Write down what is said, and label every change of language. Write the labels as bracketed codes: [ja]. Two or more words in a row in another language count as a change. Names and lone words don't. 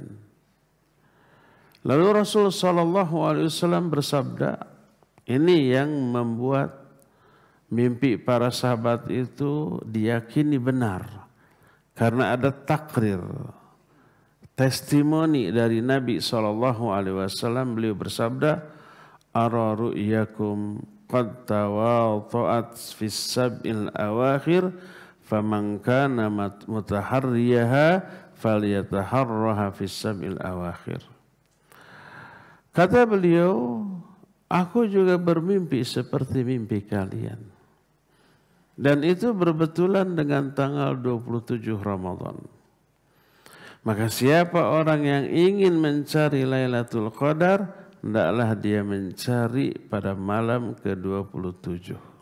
[id] Lalu Rasul SAW bersabda, ini yang membuat mimpi para sahabat itu diyakini benar. Karena ada takrir, testimoni dari Nabi SAW. Beliau bersabda, [ar] أرى رؤياكم قد تواطأت في السبع الأواخر فمن كان متحريها فليتحرها في السبع الأواخر. [id] Kata beliau, aku juga bermimpi seperti mimpi kalian. Dan itu berbetulan dengan tanggal 27 Ramadan. Maka siapa orang yang ingin mencari Lailatul Qadar, hendaklah dia mencari pada malam ke-27.